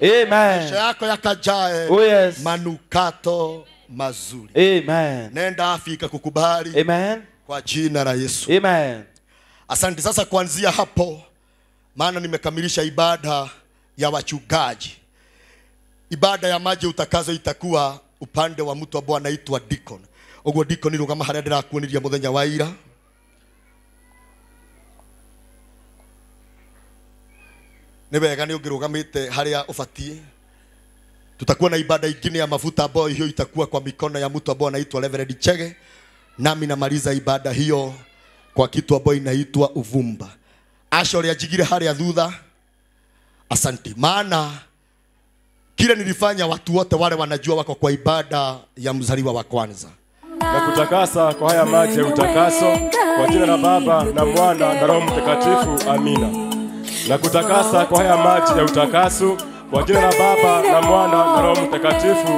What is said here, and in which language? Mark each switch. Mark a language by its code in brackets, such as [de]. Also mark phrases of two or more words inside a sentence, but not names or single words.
[sw] Maisha yako yakajae manukato mazuri. Nenda Afrika kukubali kwa jina la Yesu. Asante. Sasa kuanzia hapo, maana nimekamilisha ibada ya wachungaji, ibada ya maji utakazo itakuwa upande wa mtu ambao anaitwa deacon. [ki] Ogwo deacon ni rugama haria ndirakuoniria muthenya wa ira. Ni wega ni ungirugamite haria ufatie. [sw] Tutakuwa na ibada ingine ya mafuta ambayo hiyo itakuwa kwa mikono ya mtu ambaye anaitwa Reverend Chege. Nami namaliza ibada hiyo kwa kitu ambacho inaitwa uvumba. [ki] Ashori ajigire haria thutha. [sw] Asante. Maana kile nilifanya watu wote wale wanajua wako kwa ibada ya mzaliwa wa kwanza. Na kutakasa kwa haya maji ya utakaso kwa jina la Baba na Mwana na Roho Mtakatifu. Amina. Na kutakasa kwa haya maji ya utakaso kwa jina la Baba na Mwana na Roho Mtakatifu.